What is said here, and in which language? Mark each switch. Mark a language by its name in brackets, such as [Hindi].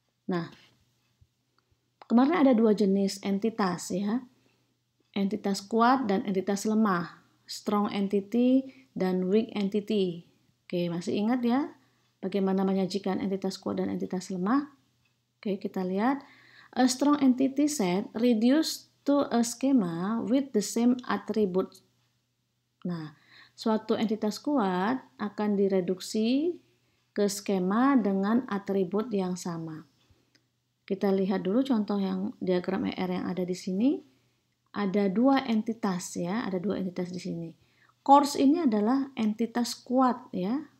[Indonesian] Nah, kemarin ada dua jenis entitas, ya. Entitas kuat dan entitas lemah, strong entity dan weak entity. Oke, masih ingat ya bagaimana menyajikan entitas kuat dan entitas lemah? Oke, kita lihat. [English] A strong entity set reduced to a schema with the same attributes. [Indonesian] Nah, suatu entitas kuat akan direduksi ke skema dengan atribut yang sama. Kita lihat dulu contoh yang diagram ER yang ada di sini. Ada dua entitas, ya, ada dua entitas di sini. Course ini adalah entitas kuat, ya.